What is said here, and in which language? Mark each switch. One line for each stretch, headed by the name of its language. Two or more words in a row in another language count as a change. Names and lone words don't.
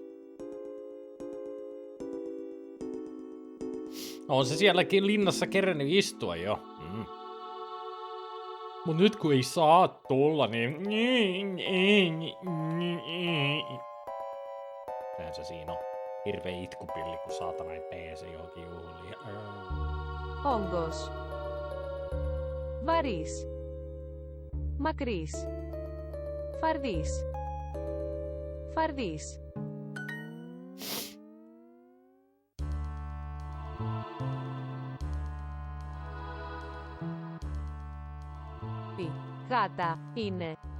Finnish: On se sielläkin linnassa kerennyt istua jo. Mut nyt kun ei saa tulla, niin... Näin se siinä on. Hirveä itkupilli, kun saatana ei pääse johonkin juhliin.
Greek: Όγκος. Βαρύς. Μακρύς. Φαρδύς. Φαρδύς. Τι γάτα είναι.